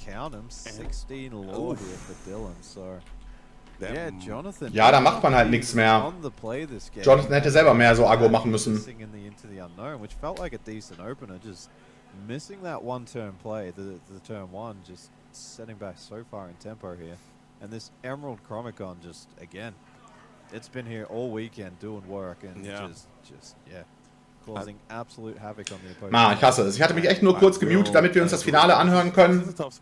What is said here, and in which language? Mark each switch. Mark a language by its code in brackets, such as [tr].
[en] Count him, 16 lore here for Dillon, so... Yeah, Jonathan. [de] Ja, da macht man halt nichts mehr. Jonathan hätte selber mehr so Agro machen müssen. [en] Which felt like a decent opener, just missing that one-turn play, the turn one, just setting back so far in tempo here. And this Emerald Chromicon just, again, it's been here all weekend doing work and just causing absolute havoc on the opponent. [de] Na, ich hasse es. Ich hatte mich echt nur kurz gemutet, damit wir uns das Finale anhören können.